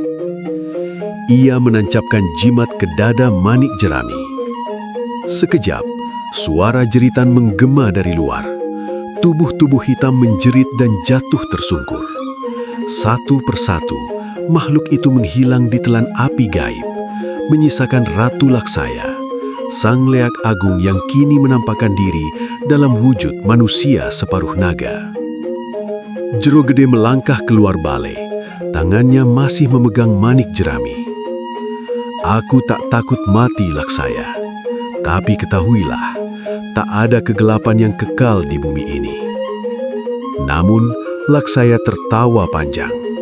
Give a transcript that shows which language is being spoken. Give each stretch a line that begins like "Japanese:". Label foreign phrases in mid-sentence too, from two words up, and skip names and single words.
Indonesian: Ia menancapkan jimat ke dada Manik Jerami. Sekejap, suara jeritan menggema dari luar. Tubuh-tubuh hitam menjerit dan jatuh tersungkur. Satu persatu, makhluk itu menghilang di telan api gaib, menyisakan Ratu Laksaya, sang leak agung yang kini menampakkan diri dalam wujud manusia separuh naga. Jero Gede melangkah keluar balai, tangannya masih memegang Manik Jerami. Aku tak takut mati, Laksaya, tapi ketahuilah, tak ada kegelapan yang kekal di bumi ini. Namun, Laksaya tertawa panjang.